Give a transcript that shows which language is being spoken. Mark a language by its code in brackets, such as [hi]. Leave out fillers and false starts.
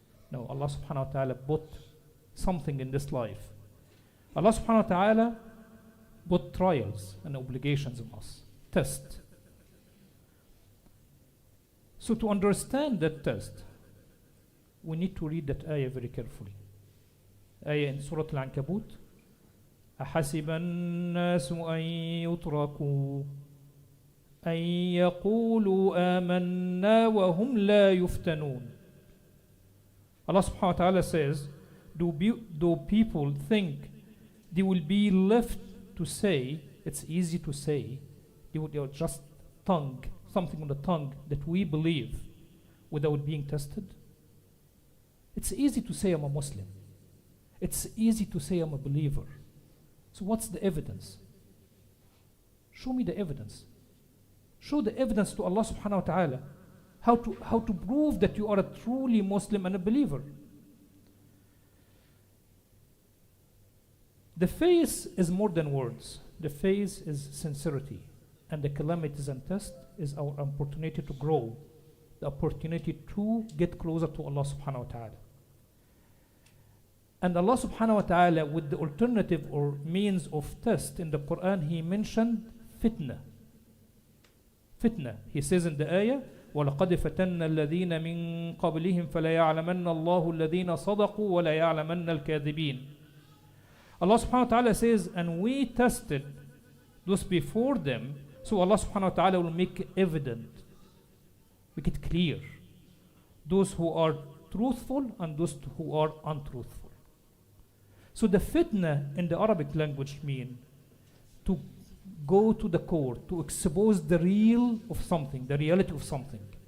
[en] No, Allah subhanahu wa ta'ala put something in this life. Allah subhanahu wa ta'ala put trials and obligations on us, test. So to understand that test, we need to read that ayah very carefully. Ayah in Surah Al-Ankabut, [ar] أحسب الناس أن يتركوا أن يقولوا آمنا وهم لا يفتنون. [en] Allah subhanahu wa ta'ala says, do people think they will be left to say, it's easy to say, they would just tongue, something on the tongue that we believe without being tested? It's easy to say I'm a Muslim. It's easy to say I'm a believer. So what's the evidence? Show me the evidence. Show the evidence to Allah subhanahu wa ta'ala. How to prove that you are a truly Muslim and a believer. The face is more than words. The face is sincerity. And the calamities and test is our opportunity to grow. The opportunity to get closer to Allah subhanahu wa ta'ala. And Allah subhanahu wa ta'ala, with the alternative or means of test in the Quran, He mentioned fitna. [ar] Fitna. [en] He says in the ayah, [ar] وَلَقَدْ فَتَنَّ الَّذِينَ مِن قَبْلِهِمْ فَلَيَعْلَمَنَّ اللَّهُ الَّذِينَ صَدَقُوا وَلَيَعْلَمَنَّ الْكَاذِبِينَ. [en] Allah subhanahu wa ta'ala says, and we tested those before them, so Allah subhanahu wa ta'ala will make evident, make it clear, those who are truthful and those who are untruthful. So the fitna in the Arabic language mean to go to the core, to expose the real of something, the reality of something.